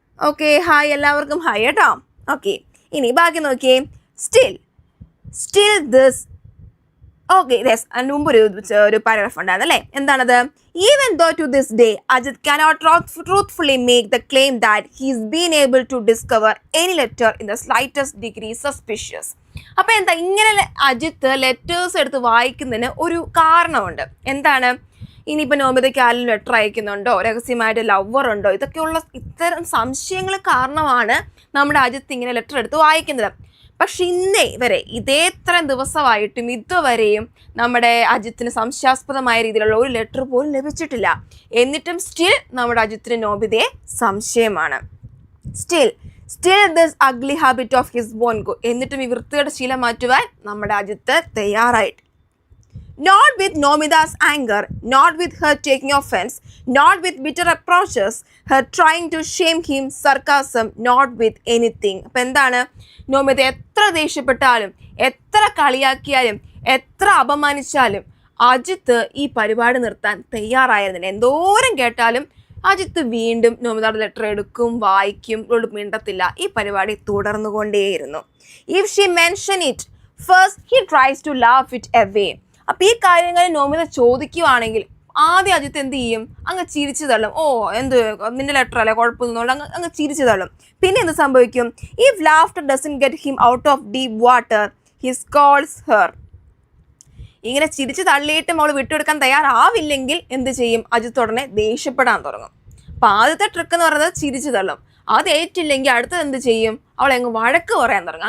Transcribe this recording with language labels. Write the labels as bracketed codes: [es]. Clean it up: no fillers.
[ml] Okay hi, എല്ലാവർക്കും hi കേട്ടോ. Okay, ഇനി ബാക്കി നോക്കിയേ. [en] still this [ml] മുമ്പ് ഒരു പാരഗ്രാഫ് ഉണ്ടായിരുന്നല്ലേ, എന്താണത്? [en] Even though to this day Ajit cannot truthfully make the claim that he's been able to discover any letter in the slightest degree suspicious. [ml] അപ്പോൾ എന്താ ഇങ്ങനെ അജിത്ത് ലെറ്റേഴ്സ് എടുത്ത് വായിക്കുന്നതിന് ഒരു കാരണമുണ്ട്. എന്താണ്? ഇനിയിപ്പോൾ നോമിതയ്ക്ക് ആരും ലെറ്റർ അയക്കുന്നുണ്ടോ, രഹസ്യമായിട്ട് ലവർ ഉണ്ടോ, ഇത്തരം സംശയങ്ങൾ കാരണമാണ് നമ്മുടെ അജിത്ത് ഇങ്ങനെ ലെറ്റർ എടുത്ത് വായിക്കുന്നത്. പക്ഷെ ഇന്നേ വരെ ഇത്രയും ദിവസമായിട്ടും ഇതുവരെയും നമ്മുടെ അജിത്തിന് സംശയാസ്പദമായ രീതിയിലുള്ള ഒരു ലെറ്റർ പോലും ലഭിച്ചിട്ടില്ല. എന്നിട്ടും സ്റ്റിൽ നമ്മുടെ അജിത്തിന് നോബിതയെ സംശയമാണ്. [en] Still this ugly habit of his won't go. [ml] എന്നിട്ടും ഈ വൃത്തിയുടെ ശീലം മാറ്റുവാൻ നമ്മുടെ അജിത്ത് തയ്യാറായിട്ട്. [en] Not with Nomida's anger, not with her taking offense, not with bitter approaches, her trying to shame him, sarcasm, not with anything. [ml] അപ്പം എന്താണ്? നോമിത എത്ര ദേഷ്യപ്പെട്ടാലും, എത്ര കളിയാക്കിയാലും, എത്ര അപമാനിച്ചാലും അജിത്ത് ഈ പരിപാടി നിർത്താൻ തയ്യാറായിരുന്നില്ല. എന്തോരം കേട്ടാലും അജിത്ത് വീണ്ടും നോമിതയുടെ ലെറ്റർ എടുക്കും, വായിക്കും, മിണ്ടത്തില്ല. ഈ പരിപാടി തുടർന്നുകൊണ്ടേയിരുന്നു. [en] If she mention it, first he tries to laugh it away. [ml] അപ്പം ഈ കാര്യങ്ങൾ നോമിത ചോദിക്കുവാണെങ്കിൽ ആദ്യം അജിത്ത് എന്ത് ചെയ്യും? അങ്ങ് ചിരിച്ചു തള്ളും. എന്ത് നിന്റെ ലെറ്റർ അല്ലേ, കുഴപ്പമൊന്നുമില്ല, അങ്ങ് ചിരിച്ചു തള്ളും. പിന്നെ എന്ത് സംഭവിക്കും? [en] If laughter doesn't get him out of deep water, he scolds her. [ml] ഇങ്ങനെ ചിരിച്ചു തള്ളിയിട്ടും അവൾ വിട്ടുകൊടുക്കാൻ തയ്യാറാവില്ലെങ്കിൽ എന്ത് ചെയ്യും? അജിത്ത് ഉടനെ ദേഷ്യപ്പെടാൻ തുടങ്ങും. അപ്പം ആദ്യത്തെ ട്രിക്ക് എന്ന് പറയുന്നത് ചിരിച്ചു തള്ളും. അത് ഏറ്റില്ലെങ്കിൽ അടുത്തത് എന്ത് ചെയ്യും? അവളെ അങ്ങ് വഴക്ക് പറയാൻ തുടങ്ങും.